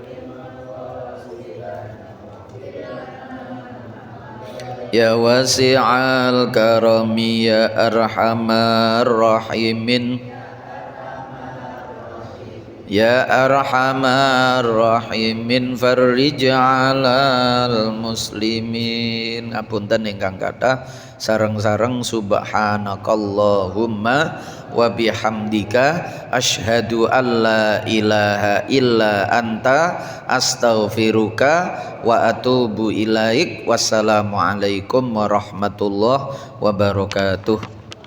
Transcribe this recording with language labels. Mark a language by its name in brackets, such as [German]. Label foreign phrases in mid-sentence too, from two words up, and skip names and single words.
[Arabic] يا واسع الكرم يا أرحم الراحمين يا أرحم الراحمين فرج على المسلمين. [Javanese] Ngapunten ingkang kathah sareng-sareng [Arabic] سبحانك اللهم وبحمدك أشهد أن لا إله إلا أنت أستغفرك وأتوب إليك. والسلام عليكم ورحمة الله وبركاته.